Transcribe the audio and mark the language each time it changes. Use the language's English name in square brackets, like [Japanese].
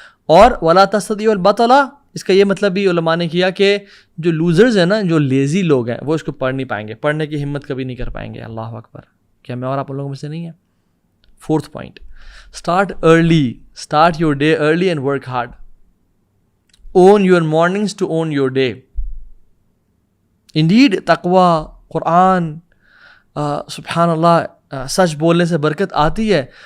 [Urdu] اور [Arabic] ولا تستطيعوا البطلہ، [Urdu] اس کا یہ مطلب بھی علماء نے کیا کہ جو لوزرز ہیں نا، جو لیزی لوگ ہیں، وہ اس کو پڑھ نہیں پائیں گے، پڑھنے کی ہمت کبھی نہیں کر پائیں گے. اللہ اکبر. کیا میں اور آپ لوگوں میں سے نہیں ہے؟ [English] 4th point, start early, start your day early and work hard. own your mornings to own your day. [Urdu] Indeed, تقوی، قرآن، سبحان اللہ، سچ بولنے سے برکت آتی ہے.